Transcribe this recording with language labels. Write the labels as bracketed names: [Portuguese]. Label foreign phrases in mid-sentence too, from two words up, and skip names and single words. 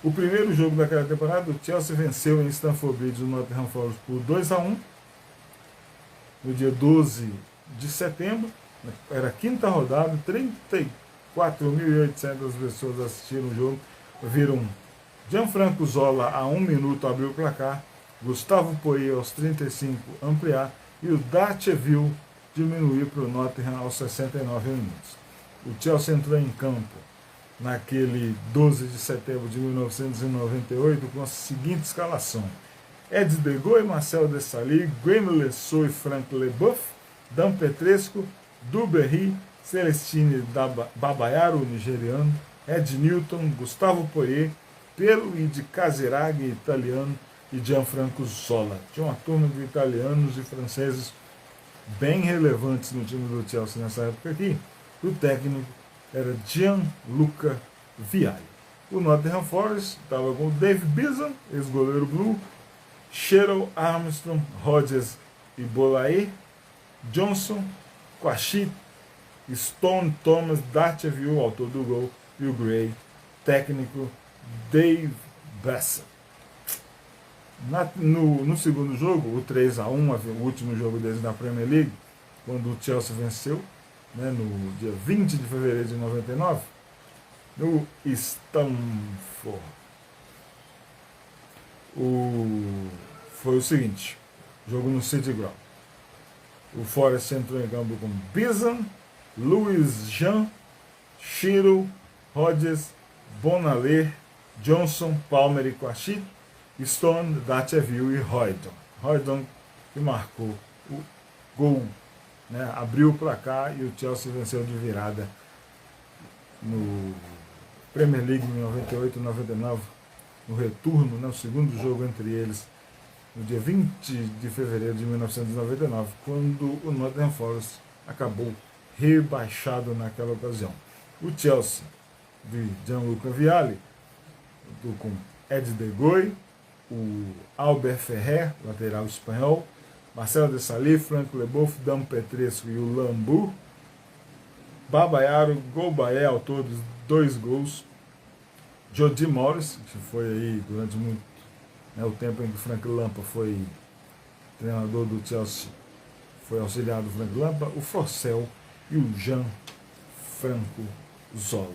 [Portuguese] O primeiro jogo daquela temporada, o Chelsea venceu em Stamford Bridge o Nottingham Forest por 2-1, no dia 12 de setembro, era a quinta rodada, 34.800 pessoas assistiram o jogo, viram Gianfranco Zola a 1 minuto abriu o placar, Gustavo Poyet aos 35 ampliar e o Datcheville diminuir para o Nottingham aos 69 minutos. O Chelsea entrou em campo naquele 12 de setembro de 1998 com a seguinte escalação: Ed de Goey, Marcel Desailly, Graeme Le Saux e Frank Leboeuf, Dan Petrescu, Duberry, Celestine Babayaro, o nigeriano, Ed Newton, Gustavo Poyet, Piero de Casiraghi, italiano, e Gianfranco Zola. Tinha uma turma de italianos e franceses bem relevantes no time do Chelsea nessa época aqui. O técnico era Gianluca Vialli. O Nottingham Forest estava com o Dave Beeson, ex-goleiro blue, Cheryl Armstrong, Rodgers e Bolaé, Johnson, Quashit, Stone, Thomas, Datcheville, autor do gol, e o Gray, técnico Dave Bassett. No segundo jogo, o 3-1, o último jogo deles na Premier League, quando o Chelsea venceu, né, no dia 20 de fevereiro de 99, no Stamford. Foi o seguinte, jogo no City Ground. O Forest entrou em campo com Beeson, Louis Jean, Shiro, Rodgers, Bonalé, Johnson, Palmer e Quashit, Stone, Datcheville e Roydon. Roydon que marcou o gol, né, abriu o placar e o Chelsea venceu de virada no Premier League em 98 e 99, no retorno, né, o segundo jogo entre eles, no dia 20 de fevereiro de 1999, quando o Nottingham Forest acabou rebaixado naquela ocasião. O Chelsea, de Gianluca Vialli, com Ed de Goey, o Albert Ferrer, lateral espanhol, Marcelo Desailly, Frank Leboeuf, Dan Petrescu e o Lambu, Babayaro, Golbaé, autor dos 2 gols, Jody Morris, que foi aí durante muito, né, o tempo em que o Frank Lampard foi treinador do Chelsea, foi auxiliado do Frank Lampard, o Forcel e o Gianfranco Zola.